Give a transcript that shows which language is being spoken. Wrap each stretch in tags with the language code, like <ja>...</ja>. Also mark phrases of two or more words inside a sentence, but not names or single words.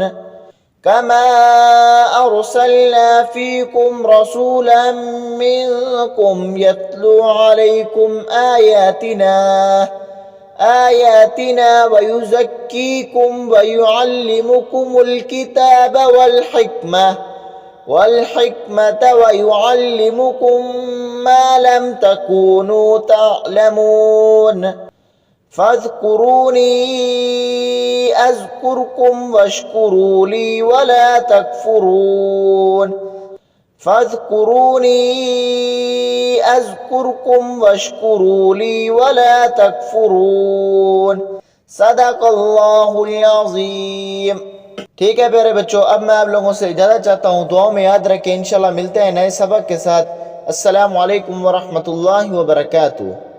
<ar>كما أرسلنا فيكم رسولا منكم يتلو عليكم آياتنا ويزكيكم ويعلمكم الكتاب والحكمة ويعلمكم ما لم تكونوا تعلمون. فاذكروني أذكركم واشكروا لي ولا تكفرون. فاذكروني أذكركم واشكروا لي ولا تكفرون. صدق الله العظيم.</ar> <hi>ठीक है प्यारे बच्चों, अब मैं आप लोगों से इजाज़त चाहता हूँ। दुआओं में याद रखें। इंशाल्लाह मिलते हैं नए सबक के साथ।</hi> <ar>السلام عليكم ورحمة الله وبركاته.</ar>